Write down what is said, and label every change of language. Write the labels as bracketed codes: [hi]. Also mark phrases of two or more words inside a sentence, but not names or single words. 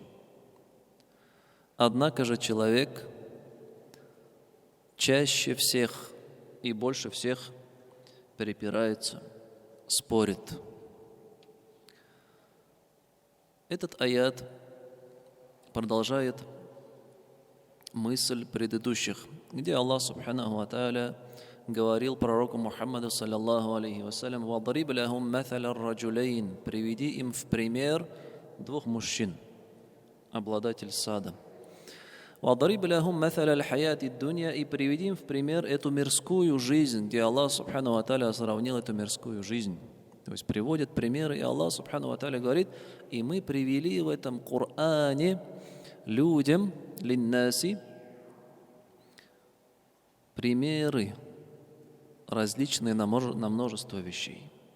[ru] Однако же человек чаще всех и больше всех препирается, спорит. Этот аят продолжает мысль предыдущих, где Аллах [ar] سبحانه وتعالى [ru] говорил пророку Мухаммаду [ar] صلى الله عليه وسلم: «واضرب لهم مثلا الرجلين», [ru] приведи им в пример двух мужчин, обладатель сада. [ar] «واضرب لهم مثل الحياة الدنيا», [ru] и приведи им в пример эту мирскую жизнь, где Аллах [ar] سبحانه وتعالى [ru] сравнил эту мирскую жизнь. То есть приводит примеры, и Аллах [ar] سبحانه وتعالى [ru] говорит: и мы привели в этом Коране людям, линнаси, примеры различные на множество вещей.